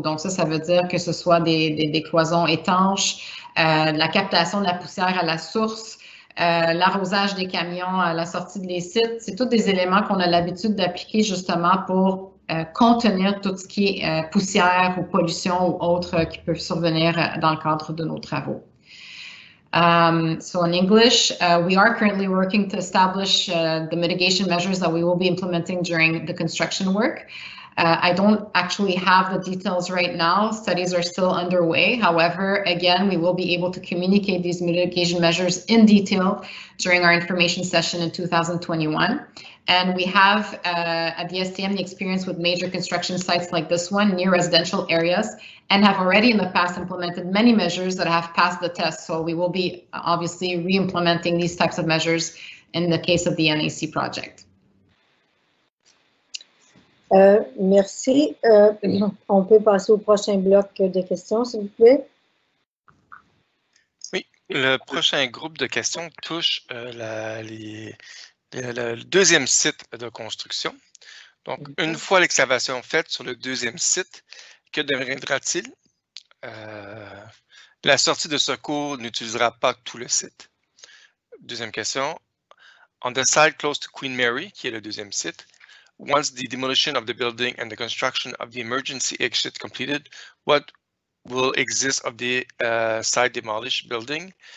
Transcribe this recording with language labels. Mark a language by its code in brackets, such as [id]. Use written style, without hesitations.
[fr] Donc ça veut dire que ce soit des cloisons étanches, la captation de la poussière à la source, l'arrosage des camions à la sortie des sites. C'est tous des éléments qu'on a l'habitude d'appliquer justement pour contenir tout ce qui est poussière ou pollution ou autres qui peuvent survenir dans le cadre de nos travaux. [en] So in English, we are currently working to establish the mitigation measures that we will be implementing during the construction work. I don't actually have the details right now. Studies are still underway. However, again, we will be able to communicate these mitigation measures in detail during our information session in 2021. And we have at the STM the experience with major construction sites like this one near residential areas, and have already in the past implemented many measures that have passed the test. So we will be obviously re-implementing these types of measures in the case of the NAC project. [fr] Merci. On peut passer au prochain bloc de questions, s'il vous plaît. Oui, le prochain groupe de questions touche le deuxième site de construction. Donc, une fois l'excavation faite sur le deuxième site, que deviendra-t-il? La sortie de secours n'utilisera pas tout le site. Deuxième question. [en] On the site close to Queen Mary, [fr] qui est le deuxième site, [en] once the demolition of the building and the construction of the emergency exit completed, what will exist of the site demolished building?